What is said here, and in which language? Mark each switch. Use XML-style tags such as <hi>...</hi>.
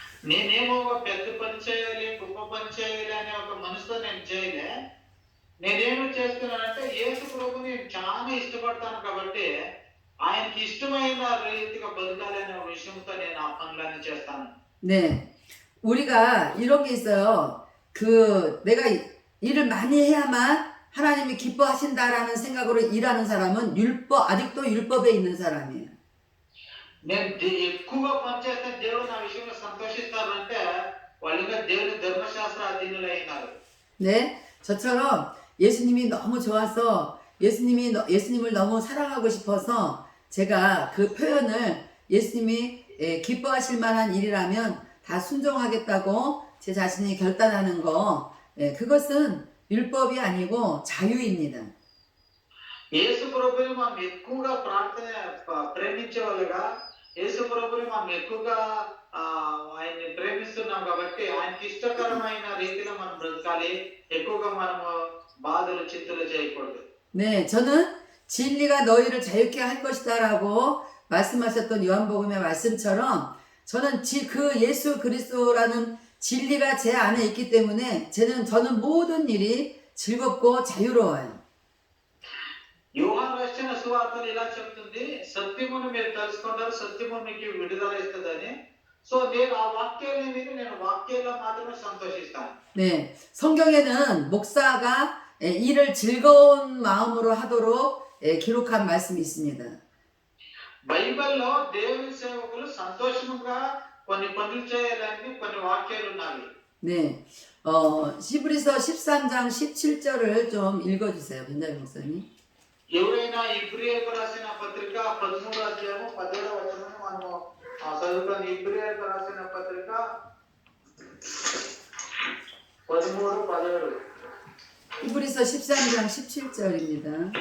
<te>నేనేమో ఒక పెద్ద పని చేయాలి, గొప్ప పని చేయాలి అనే ఒక మనసుతో నేను చేయలే. నేనేమి చేస్తున్నానంటే యేసు ప్రభుని నేను చాలా ఇష్టపడతాను కాబట్టి ఆయనకి ఇష్టమైన రీతిగా బతకాలి అనే విషయంతో నేను ఆ పనులన్నీ చేస్తాను.</te> <ko>네, 우리가 이런 게 있어요. 내가 일을 많이 해야만 하나님이 기뻐하신다라는 생각으로 일하는 사람은 아직도 율법에 있는 사람이에요.</ko> <te>నేను ఎక్కువగా పని చేస్తే దేవుడు నా విషయంలో సంతోషిస్తారంటే వాళ్ళు ఇంకా దేవుని ధర్మశాస్త్ర అధీనులు అయినారు.</te> <ko>네, 저처럼 예수님이 너무 좋아서 예수님을 너무 사랑하고 싶어서 제가 그 표현을 예수님이 기뻐하실 만한 일이라면 다 순종하겠다고 제 자신이 결단하는 거, 그것은 율법이 아니고 자유입니다.</ko> <te>యేసు ప్రభుని మనం ఎక్కువగా ప్రేమించే వాళ్ళుగా యేసు ప్రభుని మనం ఎక్కువగా ఆయన్ని ప్రేమిస్తున్నాం కాబట్టి ఆయనకి ఇష్టకరమైన రీతిలో మనం బ్రతకాలి. ఎక్కువగా మనము బాధలు చింతలు చేయకూడదు.</te> <ko>네, 저는 진리가 너희를 자유케 할 것이다라고 말씀하셨던 요한복음의 말씀처럼 저는 그 예수 그리스도라는 진리가 제 안에 있기 때문에 저는 모든 일이 즐겁고 자유로워요.</ko> <te>యోహాను రాసిన సువార్తలు ఇలా చెప్తుంది, సత్యమును మీరు తెలుసుకుంటారు, సత్యము మీకు విడుదల ఇస్తుందని. సో నేను ఆ వాక్యాన్ని విని నేను వాక్యాల్లో మాత్రమే సంతోషిస్తాను.</te> <ko>네, 성경에는 목사가 일을 즐거운 마음으로 하도록 기록한 말씀이 있습니다.</ko> <te>బైబిల్లో దేవుని సేవకులు సంతోషంగా కొన్ని పనులు చేయాలని కొన్ని వాక్యాలు ఉన్నాయి.</te> <ko>네, 히브리서 13장 17절을 좀 읽어주세요, benjamin 목사님.</ko> <te>ఎవరైనా ఇబ్రియులకు రాసిన పత్రిక 13వ అధ్యాయము 17వ వచనాన్ని మనము చదువుకొని. ఇబ్రియులకు రాసిన పత్రిక 13:17.</te> <ko>히브리서 13장 17절입니다.</ko>